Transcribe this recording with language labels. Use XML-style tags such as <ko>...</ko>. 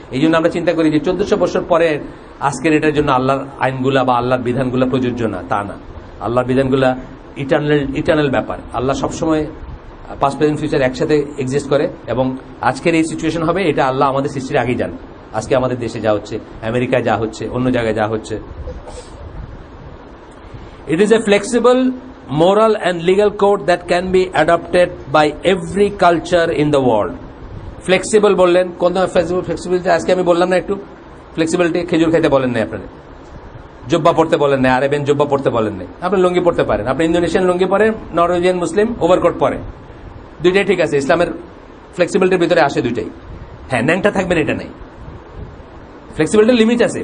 <bn>এই জন্য আমরা চিন্তা করি যে 1400 বছর পরে আজকের এটার জন্য আল্লাহর আইনগুলা বা আল্লাহর বিধানগুলা প্রযোজ্য না, তা না। আল্লাহর বিধানগুলা ইটার্নাল ব্যাপার। আল্লাহ সবসময় পাস্ট প্রেজেন্ট ফিউচার একসাথে এক্সিস্ট করে, এবং আজকের এই সিচুয়েশন হবে এটা আল্লাহ আমাদের সৃষ্টির আগেই জান। আজকে আমাদের দেশে যা হচ্ছে, আমেরিকায় যা হচ্ছে, অন্য জায়গায় যা হচ্ছে।</bn> <en>It is a flexible, moral and legal code that can be adopted by every culture in the world.</en> <bn>Flexible বললেন, কোন ফ্লেক্সিবিলিটি? আজকে আমি বললাম না একটু ফ্লেক্সিবিলিটি, খেজুর খাইতে বলেন নাই আপনাদের, জব্বা পড়তে বলেন নাই, আরেবিয়ান জব্বা পড়তে বলেন নাই। আপনি লুঙ্গি পড়তে পারেন, আপনি ইন্দোনেশিয়ান লুঙ্গি পরেন, নরওয়েজিয়ান মুসলিম ওভারকোট পরে, দুইটাই ঠিক আছে। ইসলামের ফ্লেক্সিবিলিটির ভিতরে আসে দুইটাই। হ্যাঁ, ন্যাংটা থাকবেন এটা নাই। ফ্লেক্সিবিলিটির লিমিট আছে।</bn>